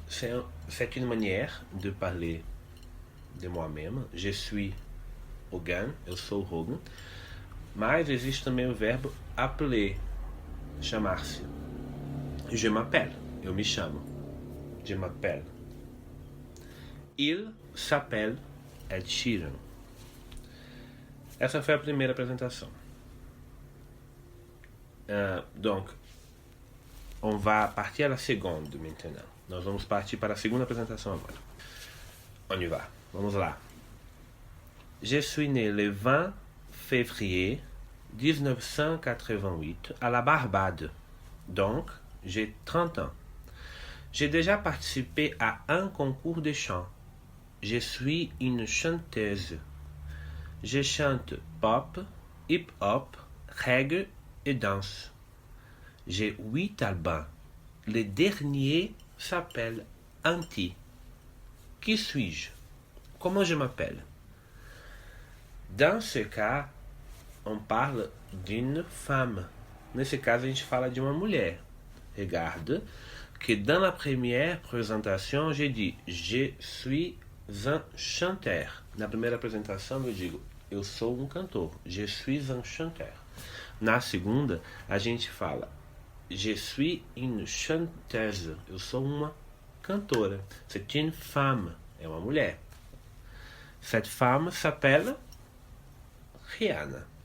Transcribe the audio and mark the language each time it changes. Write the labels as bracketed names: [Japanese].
[French] C'est une manière de parler de moi-même. Je suis Hogan. [Portuguese] Eu sou Hogan. Mas existe também o verbo appeler. Chamar-se. [French] Je m'appelle. [Portuguese] Eu me chamo. [French] Je m'appelle. Il s'appelle Ed Sheeran. [Portuguese] Essa foi a primeira apresentação. [French] Donc, on va partir à la seconde maintenant. [Portuguese] Nós vamos partir para a segunda apresentação agora. [French] On y va. [Portuguese] Vamos lá. [French] Je suis né le 20 février 1988 à la Barbade. Donc, j'ai 30 ans. J'ai déjà participé à un concours de chant. Je suis une chanteuse. Je chante pop, hip-hop, reggae et danse. J'ai 8 albums. Le dernier s'appelle Anti. Qui suis-je? Comment je m'appelle? Dans ce cas, on parle d'une femme. [Portuguese] Nesse caso, a gente fala de uma mulher. [French] Regarde que dans la première présentation, j'ai dit « Je suis un chanteur ». [Portuguese] Na primeira apresentação, eu digo « Eu sou um cantor ». [French] « Je suis un chanteur ». [Portuguese] Na segunda, a gente fala « [French] Je suis une chanteuse ». [Portuguese] Eu sou uma cantora. [French] C'est une femme. [Portuguese] É uma mulher. [French] Cette femme s'appelle Rihanna.